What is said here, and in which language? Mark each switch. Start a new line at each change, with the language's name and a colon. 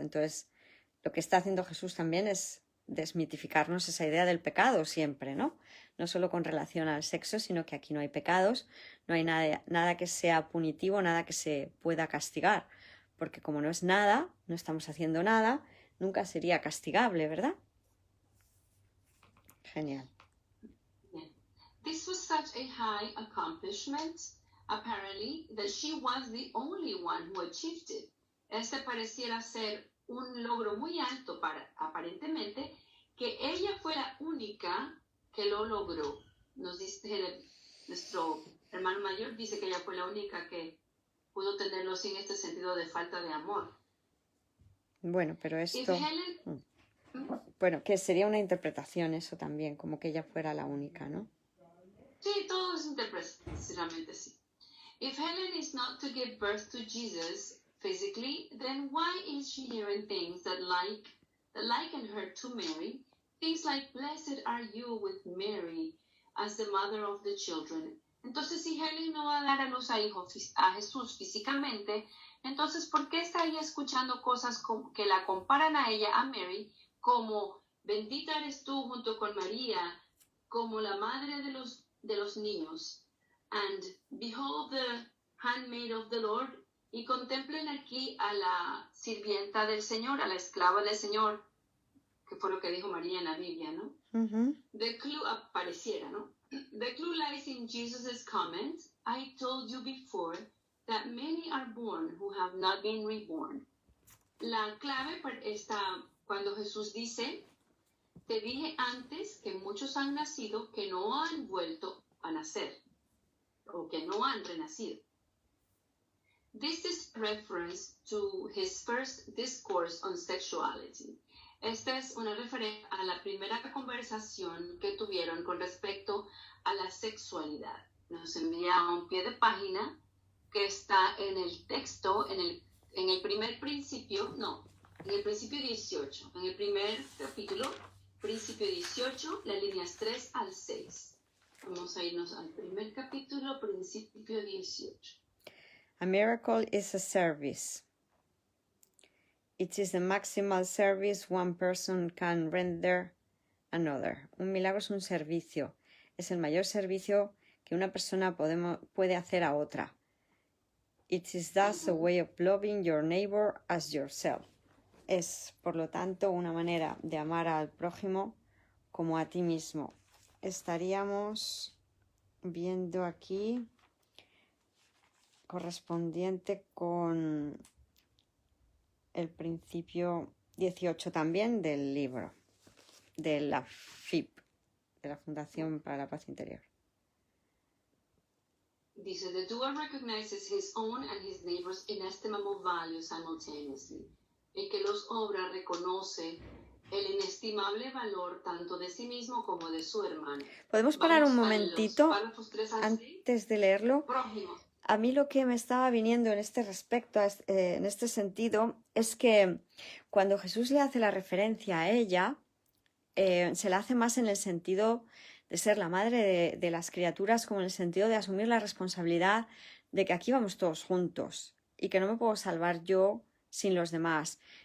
Spanish: Entonces, lo que está haciendo Jesús también es desmitificarnos esa idea del pecado siempre, ¿no? No solo con relación al sexo, sino que aquí no hay pecados, no hay nada que sea punitivo, nada que se pueda castigar. Porque como no es nada, no estamos haciendo nada, nunca sería castigable, ¿verdad? Genial.
English: This was such a high accomplishment, apparently, that she was the only one who achieved it.
Spanish: Este pareciera ser un logro muy alto aparentemente, que ella fue la única que lo logró. Nos dice nuestro hermano mayor, dice que ella fue la única que pudo tenerlo sin este sentido de falta de amor. Bueno, pero esto... Bueno, que sería una interpretación eso también, como que ella fuera la única, ¿no? Sí, todo es precisamente sí.
English: If Helen is not to give birth to Jesus physically, then why is she hearing things that liken her to Mary? Things like, blessed are you with Mary as the mother of the children.
Spanish: Entonces, si Helen no va a dar a luz a Jesús físicamente, entonces, ¿por qué está ella escuchando cosas que la comparan a ella, a Mary, como Bendita eres tú junto con María, como la madre de los niños.
English: And behold the handmaid of the Lord.
Spanish: Y contemplen aquí a la sirvienta del Señor, a la esclava del Señor, que fue lo que dijo María en la Biblia, ¿no?
English: The clue
Spanish: apareciera, ¿no?
English: The clue lies in Jesus' comment, I told you before that many are born who have not been reborn.
Spanish: La clave está cuando Jesús dice, te dije antes que muchos han nacido que no han vuelto a nacer, o que no han renacido.
English: This is reference to his first discourse on sexuality.
Spanish: Esta es una referencia a la primera conversación que tuvieron con respecto a la sexualidad. Nos envía un pie de página que está en el texto, en el primer principio, en el principio 18, en el primer capítulo, principio 18, las líneas 3 al 6. Vamos a irnos al primer capítulo, principio 18.
English: A miracle is a service. It is the maximal service one person can render another.
Spanish: Un milagro es un servicio. Es el mayor servicio que una persona puede hacer a otra.
English: It is thus a way of loving your neighbor as yourself.
Spanish: Es, por lo tanto, una manera de amar al prójimo como a ti mismo. Estaríamos viendo aquí correspondiente con el principio 18 también del libro, de la FIP, de la Fundación para la Paz Interior.
English: Dice, the doer recognizes his own and his neighbor's inestimable value simultaneously.
Spanish: El que los obra reconoce el inestimable valor tanto de sí mismo como de su hermano. ¿Podemos parar un momentito antes de leerlo? Prójimos. A mí lo que me estaba viniendo en este respecto, en este sentido, es que cuando Jesús le hace la referencia a ella, se la hace más en el sentido de ser la madre de las criaturas, como en el sentido de asumir la responsabilidad de que aquí vamos todos juntos y que no me puedo salvar yo sin los demás.